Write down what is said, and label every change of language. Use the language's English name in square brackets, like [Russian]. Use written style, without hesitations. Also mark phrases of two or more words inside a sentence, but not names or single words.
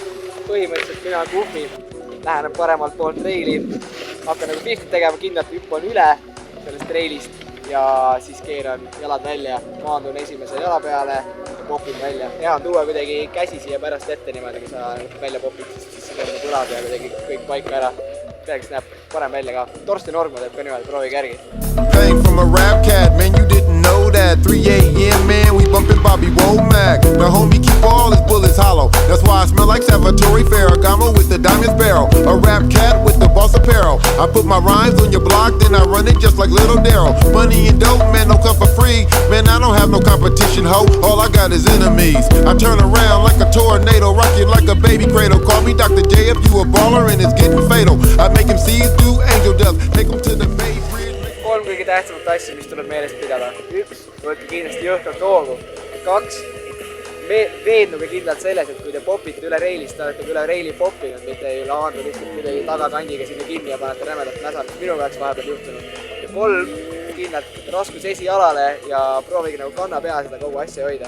[Estonian] Põhimõtteliselt mina kuhmi, lähenen paremalt poolt reili, hakkan nagu pihti tegema, kindlalt hüppan üle sellest reilist ja siis keeran jalad välja, maandun esimese jala peale ja popin välja. Hea on tuua kuidagi käsi siia pärast ette niimoodi, kui sa välja popid, siis see põlab ja kuidagi kõik paika ära. Peaks näeb parem välja ka. Torsten Orgma teeb ka niimoodi, proovige järgi. [English] Bang from a rap cat, man, you didn't know that. 3 a.m. man, we bumpin' Bobby Womack. The homie keep all his bullets hollow. That's why I smell like Salvatore Ferragamo with the diamond sparrow. A rap cat with the boss apparel. I put my rhymes on your block, then I run it just like Little Daryl. Money and dope, man, no come for free. Man, I don't have no competition, ho. All I got is enemies. I turn around like a tornado, rock you like a baby cradle. Call me Dr. J if you a baller and it's getting fatal. I make him see do angel death, take him to the Bay Bridge. [Estonian] 3 kõige tähtsamat asja, mis tuleb meelest pidada. 1, võtke kindlasti jõhkralt hoogu. 2, veenduge kindlalt selles, et kui te popite üle reilist, te olete üle reili poppinud, mitte ei laandu lihtsalt kuidagi tagakandiga sinna kinni ja panete rämedalt mäsa, mis minu peaks vahepeal juhtunud. Ja 3, kindlalt raskus esijalale ja proovige nagu kanna pea seda kogu asja hoida.